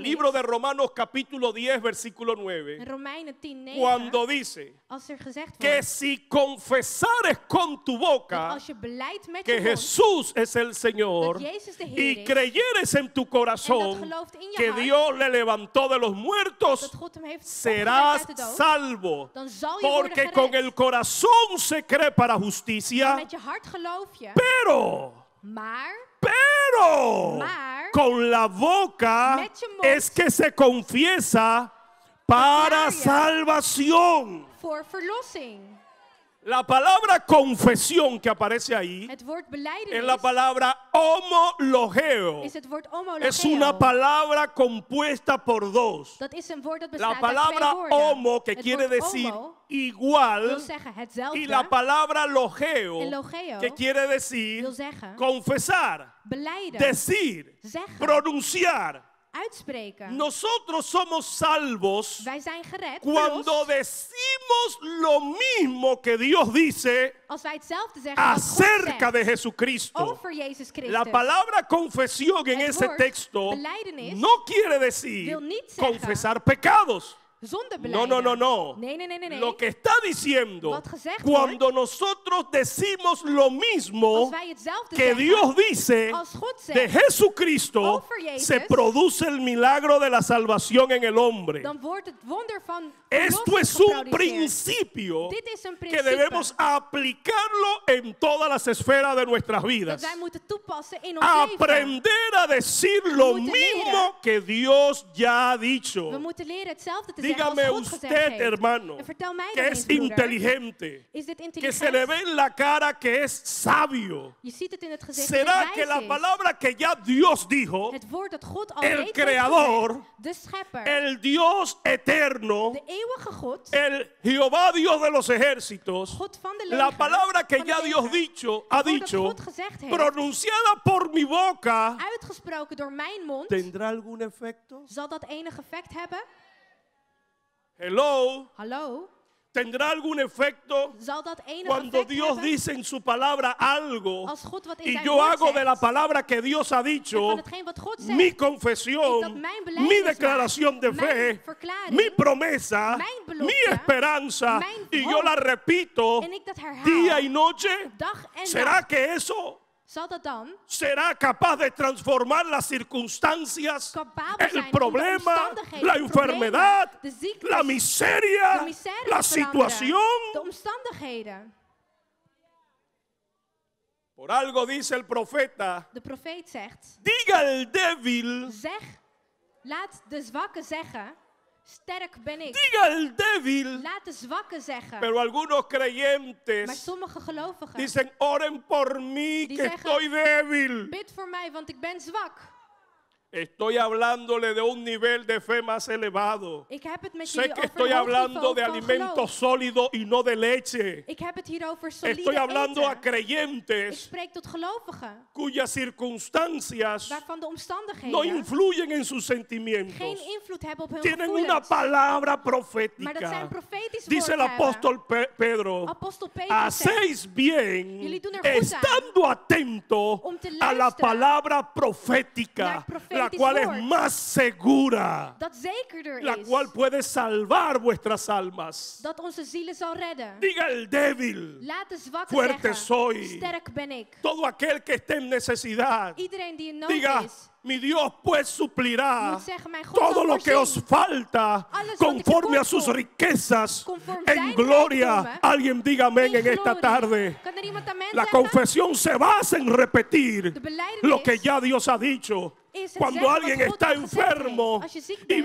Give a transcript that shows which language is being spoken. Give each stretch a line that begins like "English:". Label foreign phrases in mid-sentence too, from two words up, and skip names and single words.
Spanish: libro de Romanos capítulo 10, versículo
Dutch: in
Spanish: 9,
Dutch: Romeinen 10:9,
Spanish: cuando dice
Dutch: als er gezegd
Spanish: que
Dutch: wordt
Spanish: si confesares con tu
Dutch: dat
Spanish: boca
Dutch: als je beleidt met
Spanish: que
Dutch: je mond
Spanish: Jesús es el Señor
Dutch: dat Jezus de Heer
Spanish: y
Dutch: is,
Spanish: creyeres en tu
Dutch: en dat
Spanish: corazón
Dutch: gelooft in je
Spanish: que
Dutch: hart,
Spanish: Dios le levantó de los muertos,
Dutch: dat God hem heeft
Spanish: serás
Dutch: opgewekt uit de dood,
Spanish: salvo.
Dutch: dan zal je worden
Spanish: Porque con
Dutch: gered.
Spanish: el corazón se cree para justicia,
Dutch: Met je hart geloof je,
Spanish: pero
Dutch: maar
Spanish: con la boca
Dutch: met je mond
Spanish: es que se confiesa para
Dutch: verklaar je
Spanish: salvación.
Dutch: voor verlossing.
Spanish: La palabra confesión que aparece ahí
Dutch: Het woord
Spanish: es
Dutch: belijdenis
Spanish: la palabra homologeo.
Dutch: is het woord
Spanish: Es
Dutch: homologeo.
Spanish: una palabra compuesta por dos.
Dutch: Dat is een woord dat
Spanish: La
Dutch: bestaat uit
Spanish: palabra
Dutch: twee woorden.
Spanish: homo, que
Dutch: Het
Spanish: quiere
Dutch: woord
Spanish: decir
Dutch: homo
Spanish: igual,
Dutch: wil zeggen hetzelfde.
Spanish: y la palabra logeo,
Dutch: En logeo
Spanish: que quiere decir
Dutch: wil zeggen
Spanish: confesar,
Dutch: belijden,
Spanish: decir,
Dutch: zeggen,
Spanish: pronunciar.
Dutch: uitspreken.
Spanish: Nosotros somos salvos
Dutch: Wij zijn gered,
Spanish: cuando
Dutch: verlost,
Spanish: decimos lo mismo que Dios dice
Dutch: als wij hetzelfde zeggen wat God
Spanish: acerca
Dutch: zegt
Spanish: de Jesucristo.
Dutch: over Jezus Christus.
Spanish: La palabra confesión en
Dutch: Het
Spanish: ese
Dutch: woord
Spanish: texto
Dutch: belijdenis
Spanish: no quiere decir
Dutch: wil niet zeggen
Spanish: confesar pecados.
Dutch: zonder
Spanish: No,
Dutch: belijden.
Spanish: no, no, no.
Dutch: Nee.
Spanish: Lo que está diciendo,
Dutch: Wat gezegd
Spanish: cuando nosotros decimos lo mismo
Dutch: Als wij hetzelfde
Spanish: que
Dutch: zeggen
Spanish: Dios dice
Dutch: als God
Spanish: de
Dutch: zegt,
Spanish: Jesucristo,
Dutch: over Jezus,
Spanish: se produce el milagro de la salvación en el hombre.
Dutch: dan wordt het wonder van
Spanish: Esto
Dutch: verlossing
Spanish: es un
Dutch: geproduceerd.
Spanish: principio
Dutch: Dit is een
Spanish: que
Dutch: principe
Spanish: debemos aplicarlo en todas las esferas de nuestras
Dutch: dat
Spanish: vidas.
Dutch: wij moeten toepassen in ons leven.
Spanish: Aprender a decir lo
Dutch: moeten
Spanish: mismo
Dutch: leren.
Spanish: que Dios ya ha
Dutch: We
Spanish: dicho.
Dutch: moeten leren hetzelfde te
Spanish: dígame
Dutch: als God gezegd
Spanish: usted,
Dutch: heeft.
Spanish: hermano,
Dutch: En vertel mij
Spanish: que
Dutch: dan
Spanish: es
Dutch: eens, broeder,
Spanish: inteligente,
Dutch: is dit
Spanish: que se le
Dutch: intelligent?
Spanish: ve en la cara que es sabio.
Dutch: Je ziet het in het gezicht dat
Spanish: ¿Será
Dutch: het
Spanish: que la
Dutch: wijs is.
Spanish: palabra que ya Dios dijo,
Dutch: Het woord dat God al
Spanish: el
Dutch: reeds heeft
Spanish: creador,
Dutch: gezegd, de schepper,
Spanish: el Dios eterno,
Dutch: de eeuwige God,
Spanish: el Jehová Dios de los ejércitos,
Dutch: God van de
Spanish: la
Dutch: leger,
Spanish: palabra que
Dutch: van de
Spanish: ya Dios
Dutch: leger,
Spanish: ha
Dutch: het woord dat
Spanish: dicho,
Dutch: God gezegd heeft,
Spanish: pronunciada por mi boca,
Dutch: uitgesproken door mijn mond,
Spanish: ¿tendrá algún efecto?
Dutch: zal dat enig effect hebben? Hello, Hallo?
Spanish: ¿tendrá algún efecto?
Dutch: Zal dat enig
Spanish: Cuando
Dutch: effect
Spanish: Dios
Dutch: hebben?
Spanish: dice en su palabra algo
Dutch: Als God wat in
Spanish: y
Dutch: zijn
Spanish: yo
Dutch: woord
Spanish: hago de
Dutch: zegt,
Spanish: la palabra que Dios ha
Dutch: en
Spanish: dicho
Dutch: van hetgeen wat God zegt,
Spanish: mi
Dutch: is dat
Spanish: confesión,
Dutch: mijn
Spanish: mi
Dutch: belijdenis
Spanish: declaración de
Dutch: maakt,
Spanish: fe,
Dutch: mijn verklaring,
Spanish: mi promesa,
Dutch: mijn belofte,
Spanish: mi esperanza,
Dutch: mijn
Spanish: y yo
Dutch: hoop,
Spanish: la repito
Dutch: en ik dat herhaal,
Spanish: día y noche,
Dutch: dag en
Spanish: ¿será
Dutch: nacht,
Spanish: que eso
Dutch: zal dat dan
Spanish: será capaz de transformar las circunstancias,
Dutch: capabel
Spanish: el
Dutch: zijn om
Spanish: problema,
Dutch: de omstandigheden,
Spanish: la
Dutch: de
Spanish: enfermedad,
Dutch: problemen, de ziektes,
Spanish: la miseria,
Dutch: de miserie
Spanish: la
Dutch: te veranderen,
Spanish: situación?
Dutch: de omstandigheden?
Spanish: Por algo dice el profeta,
Dutch: De profeet zegt,
Spanish: diga el débil,
Dutch: zeg, laat de zwakke zeggen, sterk ben ik.
Spanish: diga el débil.
Dutch: Laat de zwakke zeggen.
Spanish: Pero algunos
Dutch: Maar
Spanish: creyentes
Dutch: sommige gelovigen
Spanish: dicen, oren por mí,
Dutch: Die
Spanish: que
Dutch: zeggen,
Spanish: estoy débil.
Dutch: bid voor mij, want ik ben zwak.
Spanish: Estoy hablándole de un nivel de fe más elevado.
Dutch: Ik heb het met
Spanish: Sé
Dutch: jullie
Spanish: que
Dutch: over
Spanish: estoy
Dutch: een hoog
Spanish: hablando
Dutch: niveau
Spanish: de
Dutch: van
Spanish: alimento
Dutch: geloof.
Spanish: sólido y no de leche.
Dutch: Ik heb het hier over solide
Spanish: Estoy hablando a
Dutch: eten. Ik
Spanish: creyentes
Dutch: spreek tot gelovigen,
Spanish: cuyas circunstancias
Dutch: waarvan de
Spanish: no
Dutch: omstandigheden
Spanish: influyen en sus
Dutch: geen
Spanish: sentimientos.
Dutch: invloed hebben op hun
Spanish: Tienen una
Dutch: gevoelens.
Spanish: palabra
Dutch: Maar dat
Spanish: profética.
Dutch: zijn profetische
Spanish: Dice el
Dutch: woorden hebben.
Spanish: apóstol Pedro,
Dutch: Apostel Petrus zegt,
Spanish: hacéis bien
Dutch: Jullie doen er goed aan
Spanish: estando atento
Dutch: om te
Spanish: a la
Dutch: luisteren
Spanish: palabra
Dutch: naar
Spanish: profética,
Dutch: het profetisch
Spanish: la cual es
Dutch: woord.
Spanish: más segura,
Dutch: dat zekerder
Spanish: la
Dutch: is,
Spanish: cual puede salvar vuestras almas.
Dutch: dat onze zielen zal redden.
Spanish: Diga el débil,
Dutch: Laat de zwakke
Spanish: fuerte
Dutch: zeggen,
Spanish: soy.
Dutch: sterk ben ik.
Spanish: todo aquel que esté en necesidad.
Dutch: Iedereen die in nood
Spanish: Diga,
Dutch: is,
Spanish: mi Dios pues suplirá
Dutch: moet zeggen, mijn God
Spanish: todo
Dutch: zal
Spanish: lo que os
Dutch: voorzien.
Spanish: falta
Dutch: Alles wat
Spanish: conforme a
Dutch: tekort
Spanish: sus
Dutch: komt,
Spanish: riquezas
Dutch: conforme
Spanish: en
Dutch: zijn
Spanish: gloria.
Dutch: rijkdommen,
Spanish: Alguien diga amén
Dutch: in
Spanish: en esta
Dutch: glorie.
Spanish: tarde.
Dutch: Kan er iemand amen
Spanish: La
Dutch: zeggen?
Spanish: confesión se basa en repetir
Dutch: De belijdenis
Spanish: lo que ya Dios ha dicho.
Dutch: is het
Spanish: Cuando
Dutch: zeggen
Spanish: alguien
Dutch: wat God
Spanish: está
Dutch: al gezegd heeft.
Spanish: enfermo
Dutch: Als je ziek
Spanish: y
Dutch: bent